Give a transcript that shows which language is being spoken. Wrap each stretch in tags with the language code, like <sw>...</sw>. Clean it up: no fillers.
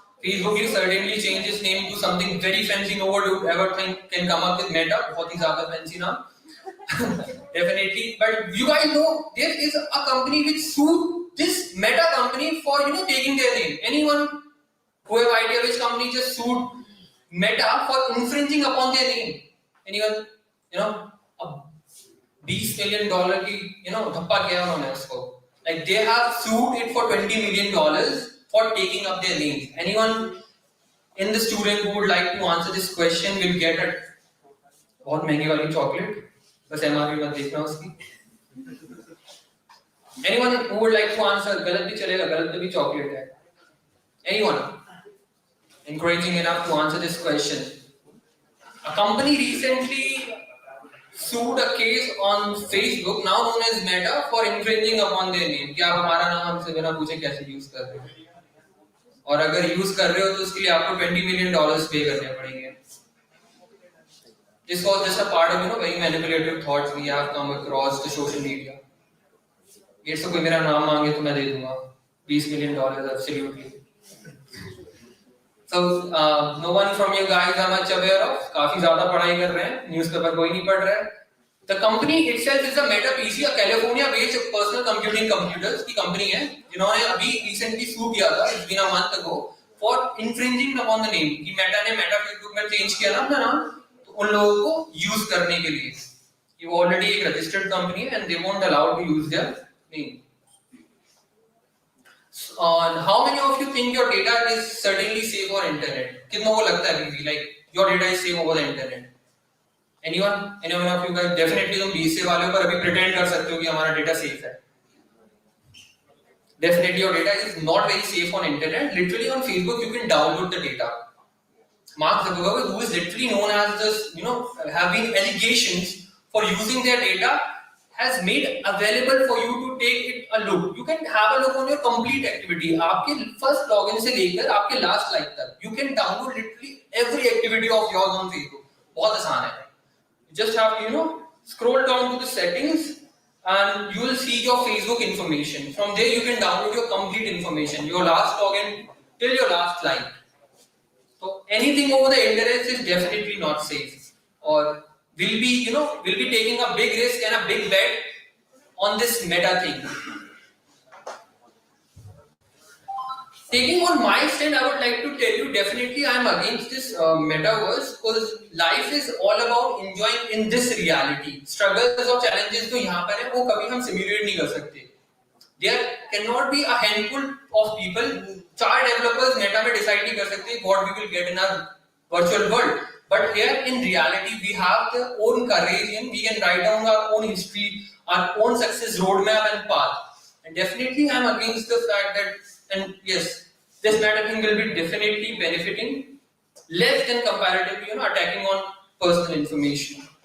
<en>Facebook will certainly change its name to something very fancy, no one would ever think can come up with Meta,</en> <hi>बहुत ही ज़्यादा</hi> <en>fancy now. Definitely, but you guys know there is a company which sued this Meta company for taking their name. Anyone who have idea which company just sued Meta for infringing upon their name? Anyone?</en> <hi>A $20 million की धप्पा किया उन्होंने उसको.</hi> <en>Like they have sued it for $20 million for taking up their names. Anyone in the student who would like to answer this question will get a</en> <hi>बहुत महंगी वाली</hi> <en>chocolate.</en> <hi>बस MRP मत देखना उसकी.</hi> <en>Anyone who would like to answer,</en> <hi>गलत भी चलेगा, गलत भी chocolate है.</hi> <en>Anyone encouraging enough to answer this question? A company recently sued a case on Facebook, now known as Meta, for infringing upon their name.</en> <hi>कि आप हमारा नाम हमसे बिना पूछे कैसे यूज कर रहे हो? और अगर यूज कर रहे हो तो उसके लिए आपको $20 million पे करने पड़ेंगे.</hi> <en>This was just a part of very manipulative thoughts we have come across the social media.</en> <hi>ये तो कोई मेरा नाम मांगे तो मैं दे दूंगा $20 million absolutely.</hi> <en>So no one from you guys are much aware of.</en> <hi>काफी ज़्यादा पढ़ाई कर रहे हैं, newspaper कोई नहीं पढ़ रहा है.</hi> <en>The company itself is a Meta PC, a California-based personal computing computers</en> <hi>की company है, जिन्होंने अभी recently sue किया था,</hi> <en>it's been a month ago, for infringing upon the name.</en> <hi>कि Meta ने Meta Facebook में change किया ना अपना नाम, तो उन लोगों को use करने के लिए. ये already एक registered company है</hi> <en>and they won't allow to use their name. How many of you think your data is certainly safe on internet?</en> <hi>कितनों को लगता है</hi> <en>like your data is safe over the internet? Anyone of you guys?</en> <hi>Definitely तुम BCA वाले हो पर अभी pretend कर सकते हो कि हमारा data safe है.</hi> <en>Definitely your data is not very safe on internet. Literally on Facebook you can download the data. Mark Zuckerberg, who is literally known as this, have been allegations for using their data, has made available for you to take it a look. You can have a look on your complete activity.</en> <hi>आपके first login से लेकर आपके last like तक.</hi> <en>You can download literally every activity of yours on Facebook.</en> <hi>बहुत आसान है.</hi> <en>You just have to, scroll down to the settings and you will see your Facebook information. From there you can download your complete information, your last login till your last like. So anything over the internet is definitely not safe, or will be taking a big risk and a big bet on this Meta thing. Taking on my stand, I would like to tell you definitely I am against this Metaverse because life is all about enjoying in this reality.</en> <hi>Struggles or challenges जो यहाँ पर है वो कभी हम simulate नहीं कर सकते.</hi> <en>There cannot be a handful of people. 4 developers</en> <hi>Meta में decide नहीं कर सकते</hi> <en>what we will get in our virtual world. But here in reality we have the own courage and we can write down our own history, our own success roadmap and path. And definitely I am against the fact that, and yes, this Meta thing will be definitely benefiting less than comparatively, attacking on personal information.</en>